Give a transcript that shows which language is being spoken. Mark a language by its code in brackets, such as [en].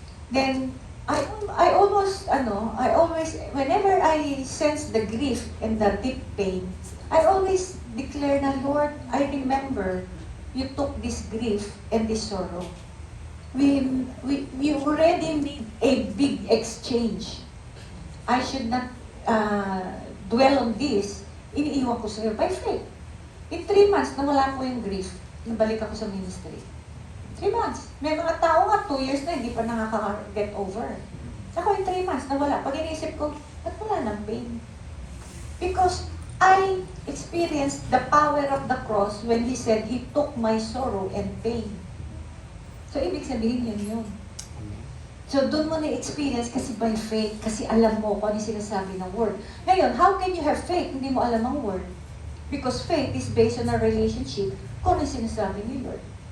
[en] Then, I always, whenever I sense the grief and the deep pain, I always declare na, Lord, I remember you took this grief and this sorrow. We already need a big exchange. I should not dwell on this. [tl] Iniiwan ko sa'yo [en] by faith. [tl] In 3 months, nawala ko yung grief. Nabalik ako sa ministry. 3 months. May mga tao nga, 2 years na, hindi pa nakaka-get over. Ako in 3 months, nawala. Pag inisip ko, ba't wala ng pain? [en] Because I experienced the power of the cross when He said, He took my sorrow and pain. [tl] So, ibig sabihin yun. So, doon mo na-experience kasi by faith, kasi alam mo kung ano sinasabi ng word. [en] Ngayon, how can you have faith? [tl] Hindi mo alam ang word. [en] Because faith is based on a relationship [tl] kung ano sinasabi ni Lord.